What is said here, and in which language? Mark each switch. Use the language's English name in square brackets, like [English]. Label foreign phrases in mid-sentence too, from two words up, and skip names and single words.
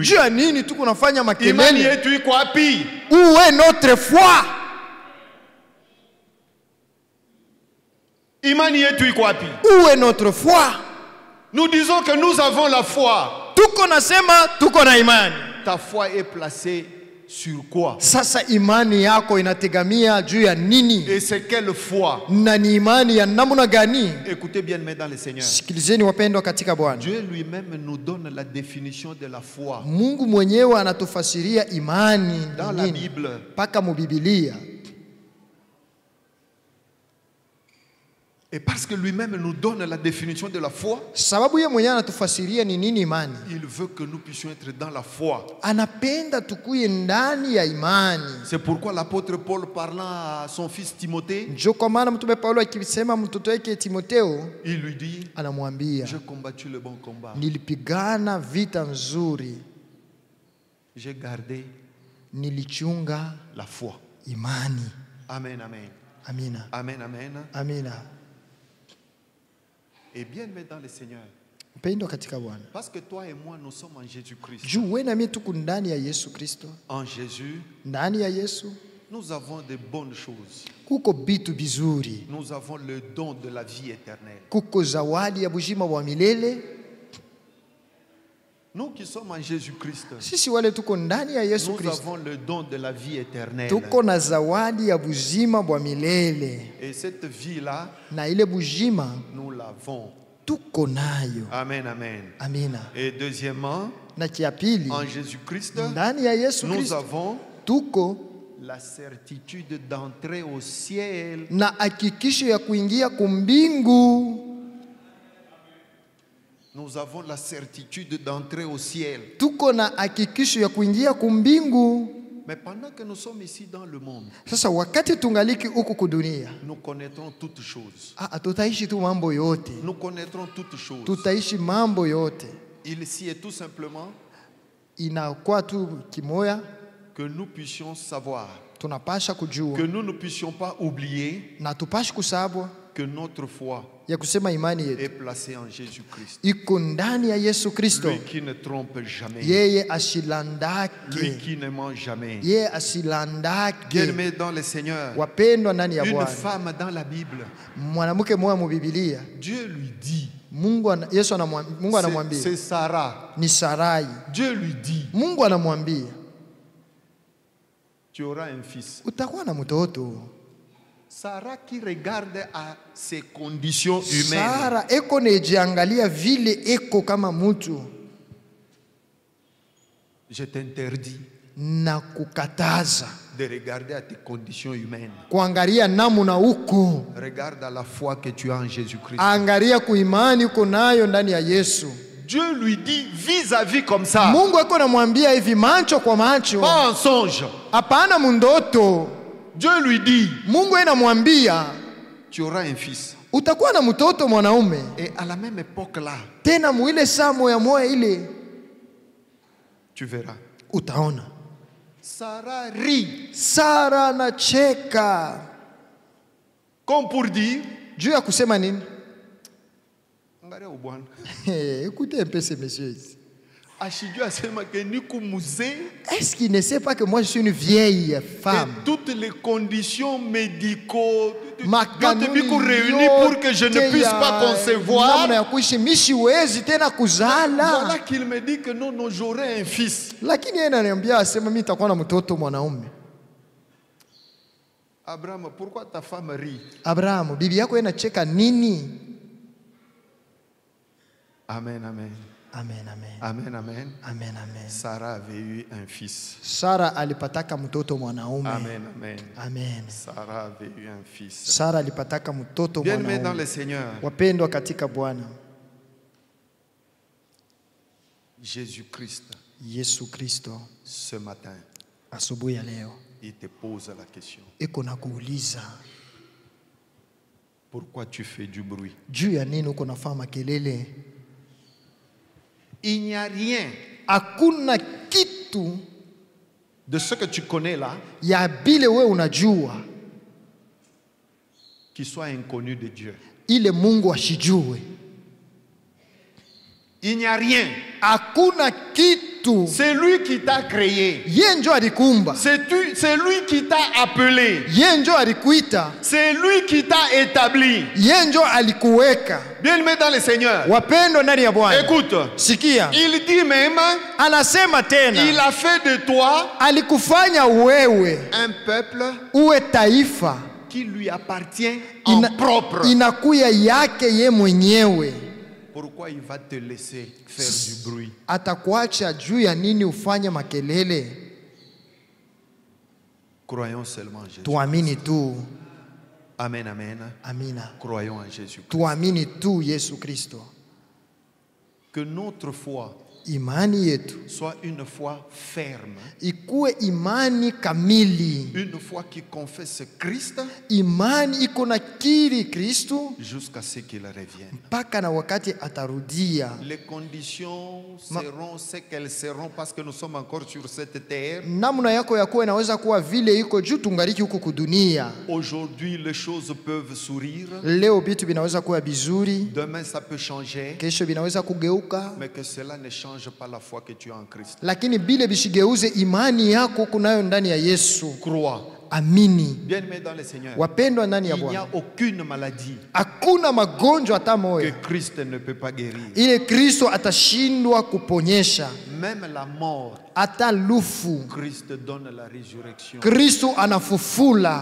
[Swahili] juu ya nini tuko nafanya Imani makelele? yetu iko wapi? [French] Où est notre foi? [Swahili] Imani yetu iko wapi? [French] Où est notre foi? Nous disons que nous avons la foi. [Swahili] Tuko nasema tuko na imani. [French] Ta foi est placée sur quoi? [Swahili] Sasa imani yako inategamia juu ya nini? [French] Et c'est quelle foi? [Swahili] Na ni imani ya namna gani? [French] Écoutez bien, mais dans le Seigneur, [Swahili] Sikilizeni wapendwa katika Bwana. [French] Dieu lui-même nous donne la définition de la foi. [Swahili] Mungu mwenyewe anatufasiria imani [French] Dans [Swahili] ni [French] la [Swahili] nini [French] Bible, [Swahili] mpaka mu Biblia. [French] et parce que lui-même nous donne la définition de la foi, [Swahili] Sababu yeye mwenyewe anatufasiria ni nini imani. [French] il veut que nous puissions être dans la foi. [Swahili] Anapenda tukuye ndani ya imani. [French] C'est pourquoi l'apôtre Paul, parlant à son fils Timothée, [Swahili] Njo kwa maana mtume Paulo akisema mtoto wake Timotheo, [French] il lui dit, [Swahili] anamwambia [French] j'ai combattu le bon combat, [Swahili] nilipigana vita nzuri, [French] j'ai gardé [Swahili] nilichunga [French] la foi. [Swahili] imani. [French] Amen, amen. [Swahili] Amina, [French] Amen, amen. [Swahili] amina. [French] Et bien, mais dans le Seigneur, [Swahili] Mpendwa katika Bwana, [French] parce que toi et moi, nous sommes en Jésus-Christ. [Swahili] juu wewe na mimi tuko ndani ya Yesu Kristo, [French] En Jésus, [Swahili] ndani ya Yesu [French] nous avons de bonnes choses. [Swahili] kuko bitu bizuri, [French] Nous avons le don de la vie éternelle. [Swahili] kuko zawadi ya bujima wa milele. [French] Nous qui sommes en Jésus-Christ, [Swahili] Sisi wale tuko ndani ya Yesu [French] nous [Swahili] Kristo. [French] avons le don de la vie éternelle. [Swahili] Tuko na zawadi ya buzima bwa milele. [French] Et cette vie-là, [Swahili] Na ile buzima [French] nous l'avons. [Swahili] tuko nayo. [French] Amen, amen. [Swahili] Amina. [French] Et deuxièmement, [Swahili] Na kia pili, [French] en Jésus-Christ, [Swahili] ndani ya Yesu [French] nous [Swahili] Kristo [French] avons [Swahili] tuko [French] la certitude d'entrer au ciel. [Swahili] na hakikisho ya kuingia kumbingu. [French] Nous avons la certitude d'entrer au ciel. [Swahili] Tuko na hakikisho ya kuingia kumbingu. [French] Mais pendant que nous sommes ici dans le monde, [Swahili] Sasa wakati tungaliki huku kudunia, [French] nous connaîtrons toutes choses. [Swahili] tutaishi tu mambo yote. [French] Nous connaîtrons toutes choses. [Swahili] Tutaishi mambo yote. [French] Ici est tout simplement [Swahili] Inakuwa tu kimoya, [French] que nous puissions savoir, [Swahili] tunapasha kujua [French] que nous ne puissions pas oublier [Swahili] na tupashi kusabwa [French] que notre foi [Swahili] ya kusema imani [French] est [Swahili] yetu [French] placée en Jésus-Christ. [Swahili] iko ndani ya Yesu Kristo. [French] Lui qui ne trompe jamais. [Swahili] Yeye [French] Lui [Swahili] asilandake, [French] qui ne ment jamais. [Swahili] yeye asilandake. [French] Bien-aimé dans le Seigneur, [Swahili] Wapendwa ndani ya [French] une [Swahili] Bwana, [French] femme dans la Bible, [Swahili] mwanamke mmoja mu Biblia, [French] Dieu lui dit, [Swahili] Mungu anamwambia [French] c'est Sarah. [Swahili] ni Sarai. [French] Dieu lui dit, [Swahili] Mungu anamwambia [French] tu auras un fils. [Swahili] utakuwa na mtoto. [French] Sarah qui regarde à ses conditions humaines. [Swahili] Sara eko nejiangalia vile eko kama mtu, [French] Je t'interdis [Swahili] na kukataza [French] de regarder à tes conditions humaines. [Swahili] kuangalia namuna uko, [French] Regarde à la foi que tu as en Jésus-Christ. [Swahili] angalia kuimani uko nayo ndani ya Yesu. [French] Dieu lui dit vis-à-vis comme ça, [Swahili] Mungu eko namwambia hivi macho kwa macho, [French] pas en songe. [Swahili] hapana mundoto. [French] Dieu lui dit, [Swahili] Mungu anamwambia [French] tu auras un fils. [Swahili] utakuwa na mtoto mwanaume. [French] Et à la même époque là, [Swahili] Tena muile saa moya moya ile [French] tu verras. [Swahili] utaona. [French] Sarah rit, [Swahili] Sara anacheka [French] comme pour dire, [Swahili] juu ya kusema nini? angalia ubwana. [French] Écoutez un peu ces messieurs ici. [Swahili] Ashijua asema que niku muzee. [French] Est-ce qu'il ne sait pas que moi je suis une vieille femme? Et toutes les conditions médicaux [Swahili] Makanuni [French] réunies pour que je ne puisse pas concevoir. [Swahili] namna ya kuishi mishiwezi tena kuzala. [French] Voilà qu'il me dit que non, non, j'aurai un fils. [Swahili] Lakini yeye ananiambia asema mimi nitakuwa na mtoto mwanaume. [French] Abraham, pourquoi ta femme rit? [Swahili] Abrahamu, bibi yako inacheka nini? [French] Amen, amen. Amen, amen. Amen, amen. Amen, amen. Sarah avait eu un fils. [Swahili] Sara alipataka mtoto mwanaume. Amen, amen. Amen. [French] Sarah avait eu un fils. [Swahili] Sara alipataka mtoto [French] Bien-aimés dans [Swahili] mwanaume. [French] le Seigneur, [Swahili] Wapendwa katika Bwana, [French] Jésus-Christ, [Swahili] Yesu Kristo [French] ce matin, [Swahili] asubuhi ya leo [French] il te pose la question. [Swahili] iko na kuuliza [French] Pourquoi tu fais du bruit? [Swahili] juu ya nini uko nafanya makelele? [French] Il n'y a rien [Swahili] Hakuna kitu [French] de ce que tu connais là [Swahili] ya bile we unajua [French] qui soit inconnu de Dieu. [Swahili] ile Mungu ashijue. [French] Il n'y a rien. [Swahili] Hakuna kitu. [French] C'est lui qui t'a créé. [Swahili] Yeye njo alikumba. [French] C'est lui qui t'a appelé. [Swahili] Yeye njo alikuita. [French] C'est lui qui t'a établi. [Swahili] Yeye njo alikuweka. [French] Bien-aimé dans le Seigneur, [Swahili] Wapendwa ndani ya Bwana, [French] écoute, [Swahili] sikia, [French] il dit même, [Swahili] anasema tena [French] il a fait de toi [Swahili] alikufanya wewe [French] un peuple [Swahili] uwe taifa [French] qui lui appartient en propre. [Swahili] inakuya yake ye mwenyewe. [French] Pourquoi il va te laisser faire du bruit? [Swahili] Atakuacha juu ya nini ufanye makelele? [French] Croyons seulement en Jésus. [Swahili] Tuamini tu. [French] Amen, amen. [Swahili] Amina. [French] Croyons en Jésus. [Swahili] Tuamini tu Yesu Kristo. [French] Que notre foi [Swahili] Imani yetu [French] soit une foi ferme, [Swahili] ikuwe imani kamili, [French] une foi qui confesse Christ [Swahili] imani iko na kiri Kristo [French] jusqu'à ce qu'il revienne. [Swahili] mpaka na wakati atarudia. [French] Les conditions seront ce qu'elles seront parce que nous sommes encore sur cette terre. [Swahili] Namna yako ya kuwa inaweza kuwa vile iko juu tungariki huku kudunia. [French] Aujourd'hui, les choses peuvent sourire. [Swahili] Leo vitu vinaweza kuwa bizuri, [French] Demain, ça peut changer. [Swahili] kesho vinaweza kugeuka, [French] Mais que cela ne change pas la foi que tu as en Christ. [Swahili] lakini bile bishigeuze imani yako kunayo ndani ya Yesu. [French] Crois. [Swahili] amini. [French] Bien-aimés dans le Seigneur, [Swahili] Wapendwa ndani ya [French] il n'y [Swahili] Bwana, [French] a aucune maladie [Swahili] hakuna magonjwa hata [French] que [Swahili] moja [French] Christ ne peut pas guérir. [Swahili] ile Kristo atashindwa kuponyesha. [French] Même la mort, [Swahili] Hata lufu [French] Christ donne la résurrection. [Swahili] Kristo anafufula,